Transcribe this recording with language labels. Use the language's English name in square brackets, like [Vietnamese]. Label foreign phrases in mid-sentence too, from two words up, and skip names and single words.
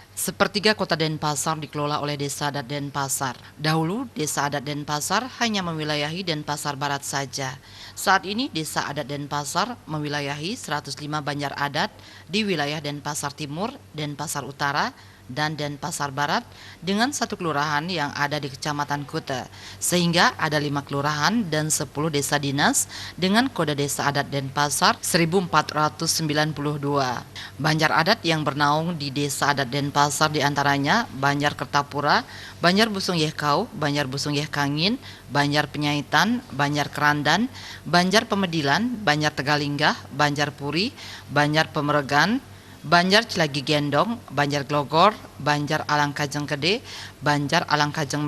[Indonesian] Sepertiga kota Denpasar dikelola oleh Desa Adat Denpasar. Dahulu, Desa Adat Denpasar hanya mewilayahi Denpasar Barat saja. Saat ini, Desa Adat Denpasar mewilayahi 105 banjar adat di wilayah Denpasar Timur, Denpasar Utara, dan Denpasar Barat dengan satu kelurahan yang ada di Kecamatan Kuta, sehingga ada 5 kelurahan dan 10 desa dinas dengan kode Desa Adat Denpasar 1492. Banjar adat yang bernaung di Desa Adat Denpasar diantaranya Banjar Kertapura, Banjar Busung Yehkau, Banjar Busung Yehkangin, Banjar Penyaitan, Banjar Kerandan, Banjar Pemedilan, Banjar Tegalinggah, Banjar Puri, Banjar Pemeregan, Banjar Cilagi Gendong, Banjar Glogor, Banjar Alangkajeng Gede, Banjar Alangkajeng